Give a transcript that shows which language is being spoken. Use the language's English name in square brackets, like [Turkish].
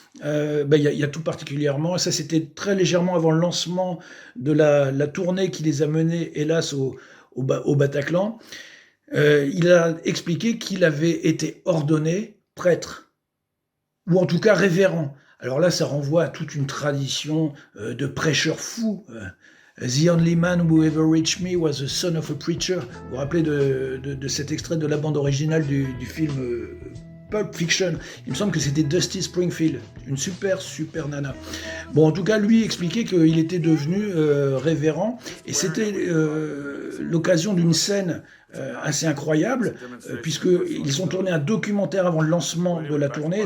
[French] Il y a tout particulièrement, ça c'était très légèrement avant le lancement de la tournée qui les a menés, hélas, au Bataclan. Il a expliqué qu'il avait été ordonné prêtre, ou en tout cas révérend. Alors là, ça renvoie à toute une tradition de prêcheurs fous. [English] The only man who ever reached me was the son of a preacher. [French] Vous vous rappelez de cet extrait de la bande originale du film Pulp Fiction. Il me semble que c'était Dusty Springfield, une super nana. Bon, en tout cas, lui expliquait qu'il était devenu révérend, et c'était l'occasion d'une scène assez incroyable, puisqu'ils ont tourné un documentaire avant le lancement de la tournée.